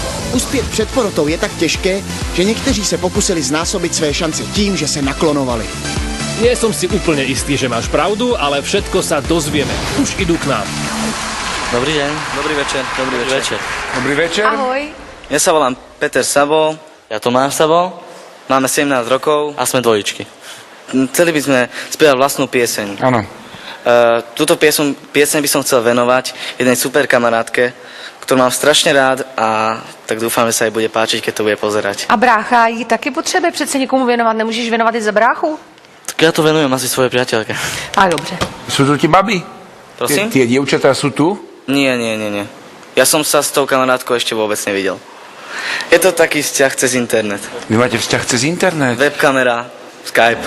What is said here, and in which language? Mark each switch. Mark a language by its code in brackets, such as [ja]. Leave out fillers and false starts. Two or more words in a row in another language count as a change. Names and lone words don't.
[cs] Uspět před porotou je tak těžké, že někteří se pokusili znásobit své šance tím, že se naklonovali. [sk] Nie som si úplne istý, že máš pravdu, ale všetko sa dozvieme. Už idú k nám. Dobrý deň, dobrý večer, dobrý večer. Dobrý večer. Ahoj. Ja sa volám Peter Sabo, ja Tomáš Sabo, máme 17 rokov a sme dvojičky. Chceli by sme spievať vlastnú pieseň. Áno. Túto pieseň by som chcel venovať jednej super kamarátke, ktorú mám strašne rád a tak dúfam, že sa jej bude páčiť, keď to bude pozerať. [cs] A brácha ji taky potřebuje přece někomu věnovat. Nemůžeš věnovat i za bráchu? [sk] Tak ja to venujem asi svojej priateľke. [cs] A dobře. [sk] Sú tu ti baby? Prosím? Tie dievčatá sú tu? Nie. Ja som sa s tou kamarátkou ešte vôbec nevidel. Je to taký vzťah cez internet. Vy máte vzťah cez internet? Webkamera, Skype.